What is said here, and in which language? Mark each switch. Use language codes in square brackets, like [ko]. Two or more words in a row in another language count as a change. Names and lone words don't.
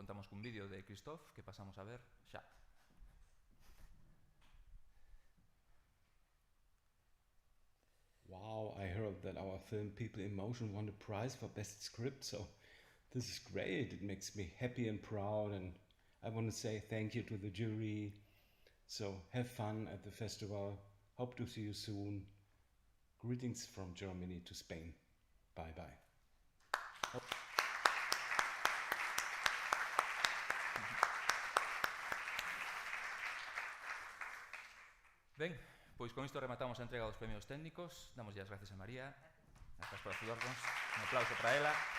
[gl] cun vídeo de Christoph que pasamos a ver xa. [en] Wow, I heard that our film People in Motion won a prize for best script, so this is great. It makes me happy and proud, and I want to say thank you to the jury. So have fun at the festival. Hope to see you soon. Greetings from Germany to Spain. Bye bye. [gl] Ben, pois con isto rematamos a entrega dos premios técnicos. Damos as gracias a María. Gracias por axudarnos. Un aplauso para ela.